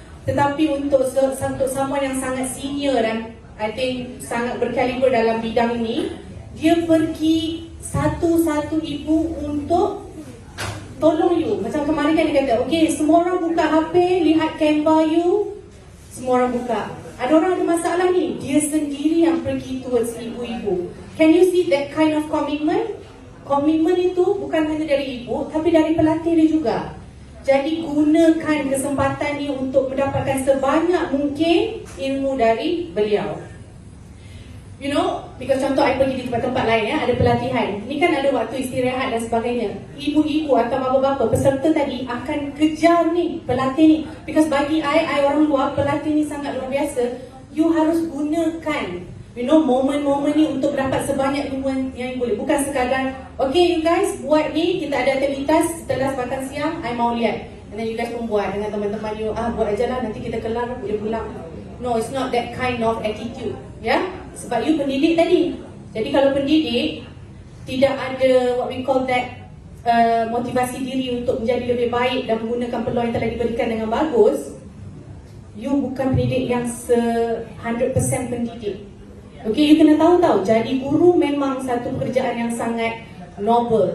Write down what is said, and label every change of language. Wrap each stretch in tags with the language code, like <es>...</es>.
<ms>Tetapi untuk someone yang sangat senior dan</ms> <en>I think</en> <ms>sangat berkaliber dalam bidang ini, dia pergi satu-satu ibu untuk tolong you. Macam kemarin kan dia kata, okay, semua orang buka HP, lihat Canva you, semua orang buka. Ada orang ada masalah ni, dia sendiri yang pergi towards ibu-ibu.</ms> <en>Can you see that kind of commitment?</en> <ms>Komitmen itu bukan hanya dari ibu, tapi dari pelatih dia juga. Jadi gunakan kesempatan ini untuk mendapatkan sebanyak mungkin ilmu dari beliau.</ms> <en>You know, because</en> <ms>contoh I pergi di tempat-tempat lain ada pelatihan. Ini kan ada waktu istirahat dan sebagainya. Ibu-ibu atau bapa-bapa peserta tadi akan kejar ni pelatih ni. Because bagi I orang luar, pelatih ni sangat luar biasa. You harus gunakan momen-momen ni untuk dapat sebanyak ilmu yang boleh. Bukan sekadar,</ms> <en>okay you guys</en> <ms>buat ni, kita ada aktivitas setelah makan siang, I mau lihat.</ms> <en>And then you guys</en> <ms>pun buat dengan teman-teman you, buat aja lah, nanti kita kelar boleh pulang.</ms> <en>No, it's not that kind of attitude.</en> <ms>Sebab you pendidik tadi. Jadi kalau pendidik tidak ada</ms> <en>what we call that</en> <ms>motivasi diri untuk menjadi lebih baik dan menggunakan peluang yang telah diberikan dengan bagus, you bukan pendidik yang 100% pendidik. Okay, you kena tahu, jadi guru memang satu pekerjaan yang sangat noble.</ms>